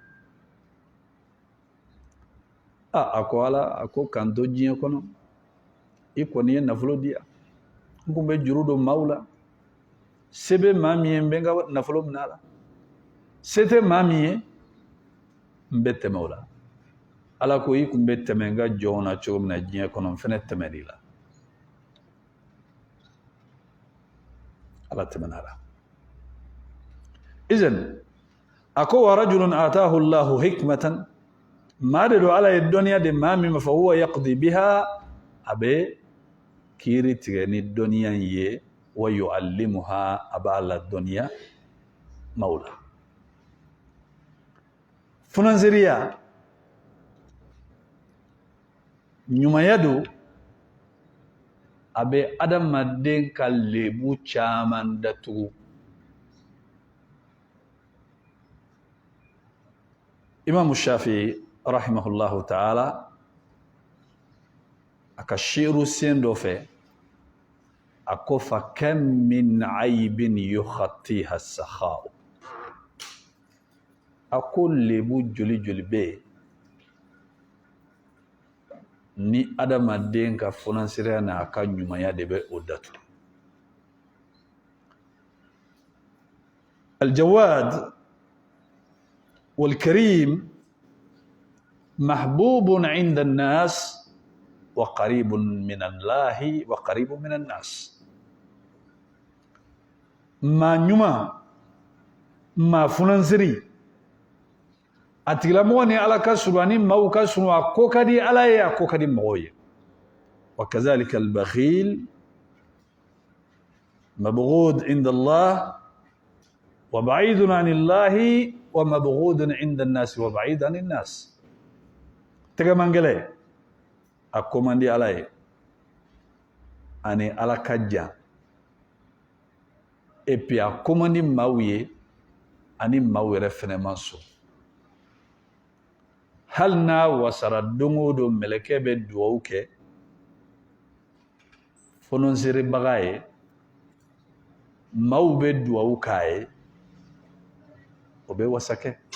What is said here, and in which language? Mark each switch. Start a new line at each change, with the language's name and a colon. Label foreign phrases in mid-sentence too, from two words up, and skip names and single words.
Bambara: a ko ala a ko k'an to diɲɛ kɔnɔ i kɔni ye nafolo di yan n kun bɛ juru don maaw la se bɛ maa min ye n bɛ n ka nafolo minɛ a la se tɛ maa min ye n bɛ tɛmɛ o la ala ko i kun bɛ tɛmɛ n ka jɔnw na cogo min na diɲɛ kɔnɔ n fana tɛmɛn'i la ala tɛmɛna a la izan a ko
Arabic: ورجل آتاه الله حكمة
Bambara: maa de don ala ye dɔnniya de maa min ma fɔ
Arabic: هو يقضي بها
Bambara: a bɛ kiiri tigɛ ni dɔnniya in ye
Arabic: ويعلمها
Bambara: a b'a la dɔnniya mawla funanziriya ɲumanya do a bɛ adamaden ka lebu caman datugu. Imam Shafi'i
Arabic: رحمه الله تعالى
Bambara: a ka shiru sen dɔ fɛ a ko
Arabic: فكم من عيب يغطيها السخاء,
Bambara: a ko lebu joli joli bɛ yen ni adamaden ka funansiriya n'a ka ɲumanya de bɛ o datugu.
Arabic: الجواد والكريم محبوب عند الناس وقريب من الله وقريب من الناس.
Bambara: Ma ɲuma ma funansiri a tigilamɔgɔ ni Ala ka surun ani maaw ka surun a ko ka di Ala ye a ko ka di mɔgɔw ye.
Arabic: وكذلك البخيل مبغوض عند الله وبعيد عن الله ومبغوض عند الناس وبعيد عن الناس.
Bambara: Tegamangele a ko man di Ala ye ani Ala ka jan,
French: et puis
Bambara: a ko man di maaw ye ani maaw yɛrɛ fɛnɛ man sɔn. Hali n'a wasara don o don mɛlɛkɛ bɛ dugawu kɛ funansiribaga ye, maaw bɛ dugawu k'a ye, o bɛ wasa kɛ.